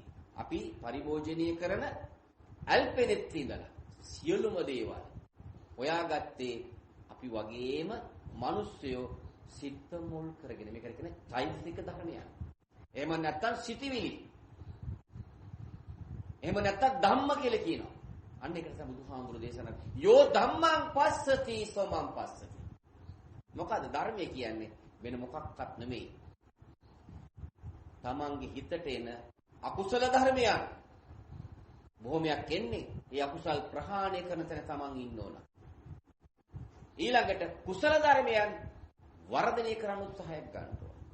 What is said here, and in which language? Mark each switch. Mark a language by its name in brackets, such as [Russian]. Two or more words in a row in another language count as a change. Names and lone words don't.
[Sinhala] අපි පරිභෝජනය කරන ඇල්පෙනෙත් ඉඳලා සියලුම දේවල් හොයාගත්තේ අපි වගේම මිනිස්සුયો සිත මුල් කරගෙන. මේකට කියන්නේ චෛතසික ධර්මයක්. එහෙම නැත්නම් සිටිවිලි. එහෙම නැත්නම් ධම්ම කියලා කියනවා. අන්න ඒකට තමයි බුදුහාමුදුරු දේශනා [Pali] යෝ ධම්මං පස්සති සෝමං පස්සති. [Sinhala] මොකද ධර්මය කියන්නේ වෙන මොකක්වත් නෙමෙයි. තමන්ගේ හිතට එන අකුසල ධර්මයන් බොහොමයක් එන්නේ. ඒ අකුසල් ප්‍රහාණය කරන තැන තමන් ඉන්න ඕන. ඊළඟට කුසල ධර්මයන් වර්ධනය කරන්න උත්සාහයක් ගන්න ඕන.